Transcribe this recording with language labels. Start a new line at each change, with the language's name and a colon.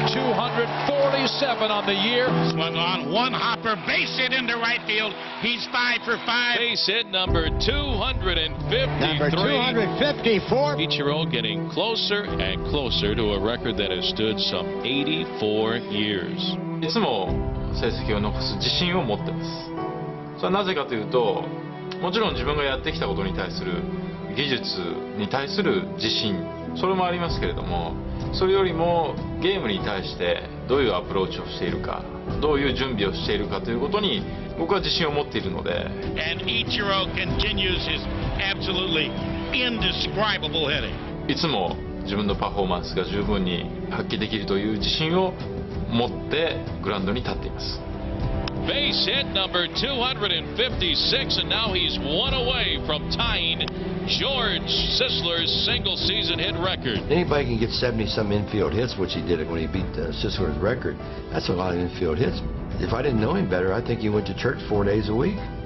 English: 247 on the year. Swung on, one hopper, base hit into right field. He's 5 for 5. Base hit number 253. Number 254. Ichiro getting closer and closer to a record that has stood some 84 years.
Japanese: いつも成績を残す自信を持ってます。それはなぜかというと、もちろん自分がやってきたことに対する技術に対する自信、それもありますけれども、それよりもゲームに対してどういうアプローチをしているか、どういう準備をしているかということに僕は自信を持っているので。
English: And Ichiro continues his absolutely indescribable hitting.
Japanese: いつも自分のパフォーマンスが十分に発揮できるという自信を持ってグラウンドに立っています。
English: Base hit number 256, and now he's one away from tying George Sisler's single-season hit record. Anybody can get 70-some infield hits, which he did when he beat Sisler's record. That's a lot of infield hits. If I didn't know him better, I'd think he went to church 4 days a week.